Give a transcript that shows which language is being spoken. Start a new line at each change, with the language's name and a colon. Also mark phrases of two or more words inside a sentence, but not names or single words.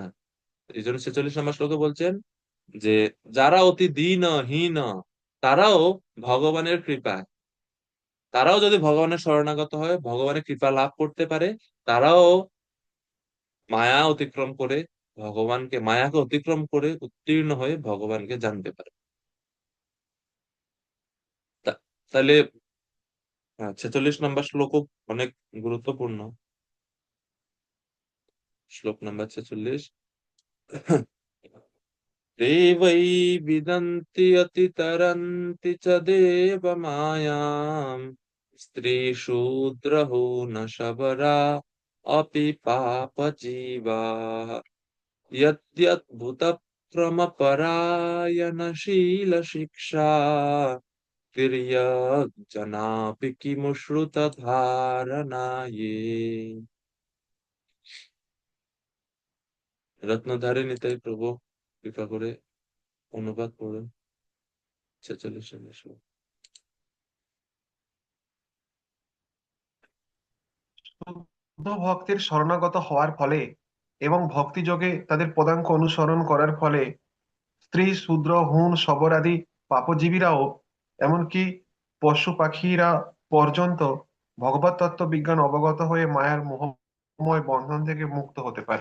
Bangla: এই জন্য 46 নম্বর শ্লোকে বলছেন যে যারা অতি দীনহীন তারাও ভগবানের কৃপায়, তারাও যদি ভগবানের শরণাগত হয় ভগবানের কৃপা লাভ করতে পারে, তারাও মায়া অতিক্রম করে মায়াকে অতিক্রম করে উত্তীর্ণ হয়ে ভগবানকে জানতে পারে। তাহলে 46 নম্বর শ্লোক অনেক গুরুত্বপূর্ণ। শ্লোক নাম্বার 46,
Sanskrit: ते वै विदन्ति अतितरन्ति च देवमायाम् स्त्रीशूद्रहो न शबरा अपि पापजीवाः यद्यद्भुतक्रमपरायणशीलशिक्षा तिर्यक् किमु श्रुतधारणाये।
Bangla: রত্নধারী নিতাই প্রভু কৃপা করে অনুবাদ করুন 46 সালে। শুদ্ধ ভক্তের শরণাগত হওয়ার ফলে এবং ভক্তিযোগে তাদের পদাঙ্ক অনুসরণ করার ফলে স্ত্রী শূদ্র হুণ শবর আদি পাপজীবীরাও এমনকি পশু পাখিরা পর্যন্ত ভগবত তত্ত্ব বিজ্ঞান অবগত হয়ে মায়ার মোহময় বন্ধন থেকে মুক্ত হতে পারে।